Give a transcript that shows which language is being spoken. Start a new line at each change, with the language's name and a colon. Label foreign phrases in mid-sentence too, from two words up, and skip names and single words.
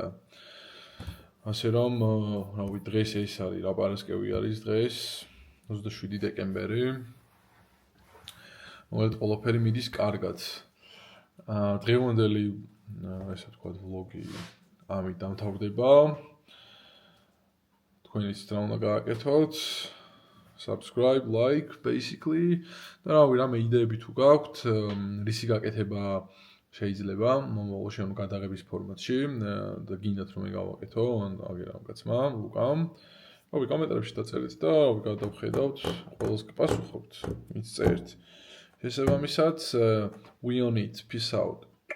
Georgian: ასე რომ რავი დღეს ეს არის რა პარასკევი არის დღეს 27 დეკემბერი. მოკლედ ყველაფერი მიდის კარგად. დღევანდელი ესე ვთქვათ ვლოგი ამით დამთავრდება. თქვენიც რა უნდა გააკეთოთ?
English: Subscribe, like, basically.
Georgian: და რავი, რამე იდეები თუ გაქვთ, რისი გაკეთება შეიძლება, მომავალში ანუ გადაღების ფორმატში და გინდათ რომ გავაკეთო, ან აგერამ კაცმა, ლუკამ. რავი, კომენტარებში დაწერეთ და რავი, გადავხედავთ, ყველას გპასუხობთ, ვინც წერთ. შესაბამისად,
English: we on it. Peace out.